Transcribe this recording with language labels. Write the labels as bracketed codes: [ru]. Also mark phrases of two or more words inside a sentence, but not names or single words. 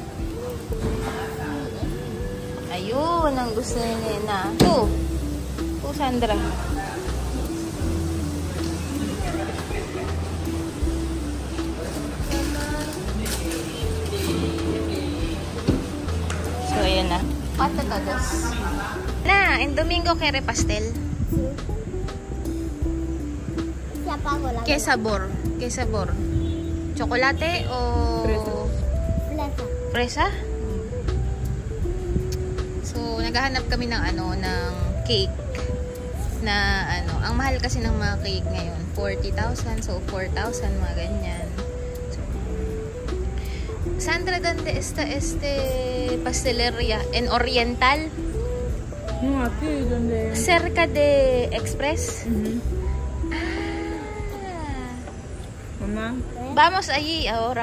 [tl] Ayun, ang gusto ni Nena. Ito. Sandra. So, ayan na. [es] ¿Cuánto todos? Na, en domingo quiere pastel. ¿Qué sabor? ¿Qué sabor? ¿Chocolate o...? Fresa. Fresa? [tl] So, naghahanap kami ng ng cake na ang mahal kasi ng mga cake ngayon 40,000, so 4,000 mga ganyan. So, [es] Sandra, ¿dónde está pastelería? ¿En Oriental? No, aquí donde cerca de Express. Mamá, Vamos allí ahora.